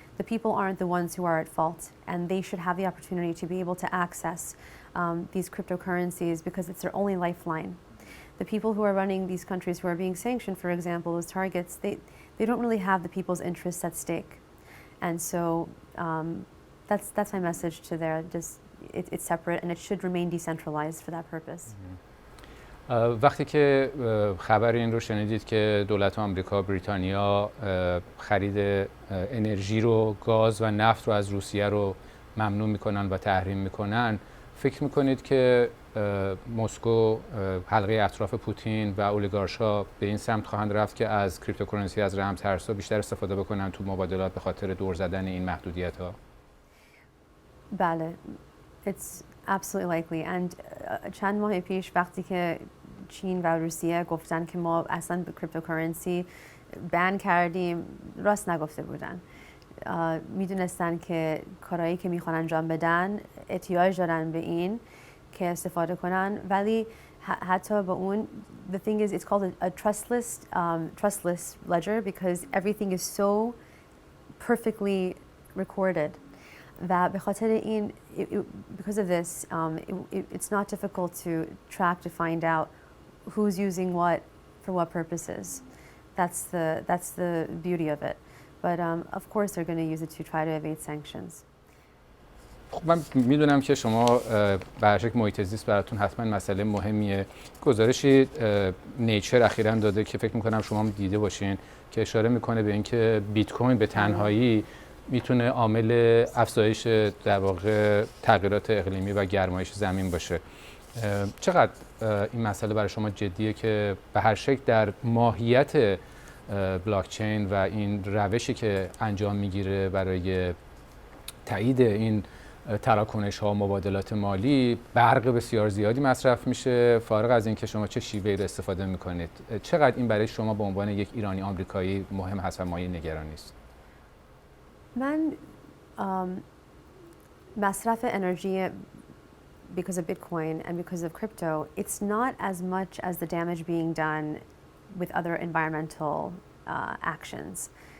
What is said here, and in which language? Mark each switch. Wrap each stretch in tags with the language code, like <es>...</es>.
<en>The people aren't the ones who are at fault, and they should have the opportunity to be able to access these cryptocurrencies because it's their only lifeline. The people who are running these countries who are being sanctioned, for example, as targets, they don't really have the people's interests at stake. And so that's my message to there. Just it's separate and it should remain decentralized for that purpose.</en> <fa>وقتی که خبر این رو شنیدید که دولت آمریکا، بریتانیا خرید انرژی رو، گاز و نفت رو از روسیه رو ممنوع میکنن و تحریم میکنن، فکر میکنید که مسکو، حلقه اطراف پوتین و اولیگارش‌ها به این سمت خواهند رفت که از کریپتوکارنسی، از رمزارزها بیشتر استفاده بکنن تو مبادلات به خاطر دور زدن این محدودیت‌ها؟ بله.</fa> <en>It's absolutely likely.</en> <fa>And چند ماه پیش وقتی که چین و روسیه گفتن که ما اصلا به کریپتوکارنسی بن کردیم، راست نگفته بودن. میدونستن که کارهایی که میخوان انجام بدن احتیاج دارن به این که استفاده کنن، ولی حتی با اون</fa> <en>the thing is it's called a trustless ledger because everything is so perfectly recorded.</en> <fa>و به خاطر این</fa> <en>because of this it's not difficult to track, to find out who's using what for what purposes. That's the beauty of it. But of course they're going to use it to try to evade sanctions.</en> <fa>من میدونم که شما به هر شکل محیط زیست براتون حتما مسئله مهمیه. گزارشی نیچر اخیراً داده که فکر میکنم شما هم دیده باشین که اشاره میکنه به اینکه بیت کوین به تنهایی میتونه عامل افزایش در واقع تغییرات اقلیمی و گرمایش زمین باشه. چقدر این مسئله برای شما جدیه که به هر شکل در ماهیت بلاکچین و این روشی که انجام میگیره برای تایید این تراکنش ها و مبادلات مالی برق بسیار زیادی مصرف میشه، فارغ از اینکه شما چه شیوهی رو استفاده میکنید؟ چقدر این برای شما به عنوان یک ایرانی آمریکایی مهم هست و مایه نگرانی است؟ من مصرف انرژی</fa> <en>because of Bitcoin and because of crypto, it's not as much as the damage being done with other environmental actions.</en>